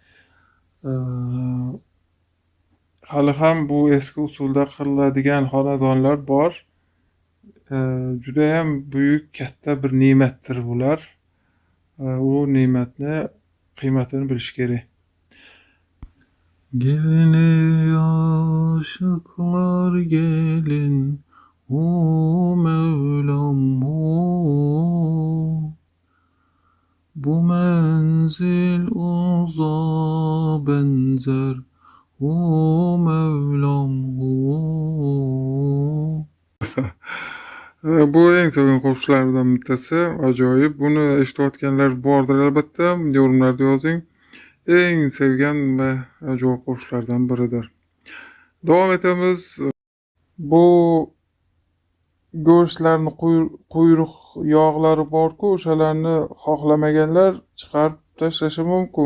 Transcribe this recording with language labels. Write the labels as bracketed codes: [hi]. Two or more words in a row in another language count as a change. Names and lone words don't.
[uz] Hali ham bu eski usulda qiladigan xonadonlar bor. Juda ham buyuk, katta bir ne'matdir bular. U ne'matni qiymatini bilish kerak. [tr] Gelin aşıklar gelin, o Mevlam o. Bu menzil uzağa benzer, o Mevlam o. [uz] Bu eng sevgan qo'shiqlarimdan bittasi, ajoyib. Buni eshitayotganlar bordir albatta, yorumlarda yozing. Eng sevgan va ajoyib qo'shiqlardan biridir. Davom etamiz. Bu go'shtlarni quyruq yog'lari bor-ku, o'shalarni xohlamaganlar chiqarib tashlashi mumkin.